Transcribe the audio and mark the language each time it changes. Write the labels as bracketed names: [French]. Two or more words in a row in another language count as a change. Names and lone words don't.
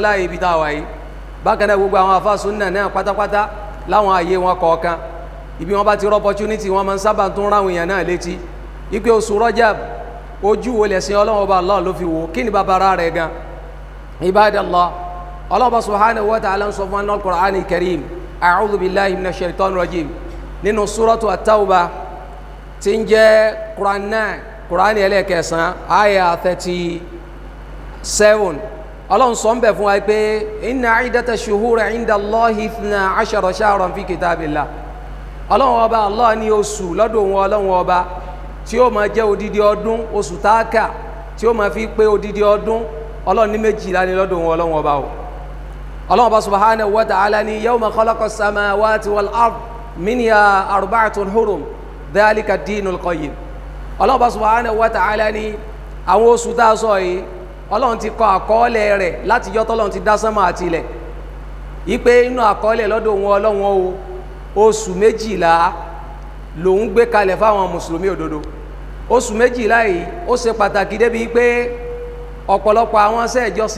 [Yoruba] láàyè ibi tá a wà yìí bákan náà gbogbo àwọn àfáà súnnà náà pátápátá láwọn àyè wọn kọ̀ọ̀kan ibi wọn bá ti rọ opportunity wọn máa ń sábà tún ráwọn èèyàn náà létí ipe oṣù Rajab ojú wo lẹ̀sìn Ọlọ́run Ọba Allah ló fi wò kí ni bàbára rẹ̀ gan ibadallah Ọlọ́run Ọba [Arabic] سبحانه وتعالى [Yoruba] ń sọ fún [Arabic] القرآن الكريم أعوذ بالله من الشيطان الرجيم [Yoruba] nínú [Arabic] سورة التوبة [Yoruba] tí ń jẹ́ Qur'an ẹlẹ́kẹsàn àyà 37 Ọlọ́run sọ ń bẹ̀ fún wa pé [Arabic] إن عدة الشهور عند الله 12 شهرا في كتاب الله [Yoruba] Ọlọ́run Ọba Allah ní oṣù lọ́dọ̀ wọn Ọlọ́run Ọba tí ó máa jẹ́ odidi ọdún oṣù táàkà tí ó máa fi pé odidi ọdún Ọlọ́run ní 12 ní lọ́dọ̀ wọn Ọlọ́run Ọba o Ọlọ́run Ọba [Arabic] سبحانه وتعالى [Yoruba] ní [Arabic] يوم خلق السماوات والأرض منها أربعة حرم ذلك الدين القيم [Yoruba] Ọlọ́run Ọba [Arabic] سبحانه وتعالى [Yoruba] ní àwọn oṣù tá a sọ yìí Ọlọ́run ti kọ àkọọ́lẹ̀ rẹ̀ láti jọ́ tọ́lọ́run ti dá sánmà àti ilẹ̀ ipe inú àkọọ́lẹ̀ lọ́dọ̀ wọn Ọlọ́run o oṣù 12 lòun gbé kalẹ̀ fáwọn mùsùlùmí òdodo oṣù 12 yìí ó ṣe pàtàkì débi pé ọ̀pọ̀lọpọ̀ àwọn iṣẹ́ ìjọsìn